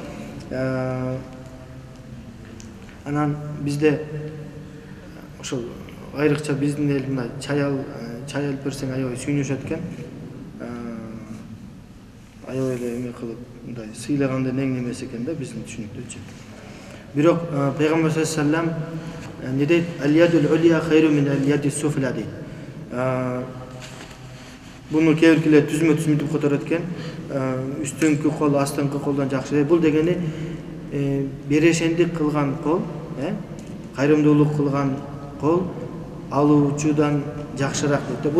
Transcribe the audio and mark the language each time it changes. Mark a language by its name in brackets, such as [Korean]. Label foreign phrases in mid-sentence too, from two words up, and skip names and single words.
[Kyrgyz] Анан бизде ошол айрыкча биздин эл мына чай алып берсең аябай сүйүнүшөт экен. Аябай эле эме кылып мындай сыйлагандын эң немеси экен да биздин түшүнүктөчү. Бирок Пайгамбар [Arabic] صلى الله عليه وسلم [Kyrgyz] не дейт? [Arabic] اليد العليا خير من اليد السفلى дейт. [Kyrgyz] Буну кейбиркилер түзмө-түзмү которот экен. Үстүңкү кол астыңкы колдон жакшы дейт. Бул дегени берешендик кылган кол, кайрымдуулук кылган кол алуучудан жакшыраак дейт.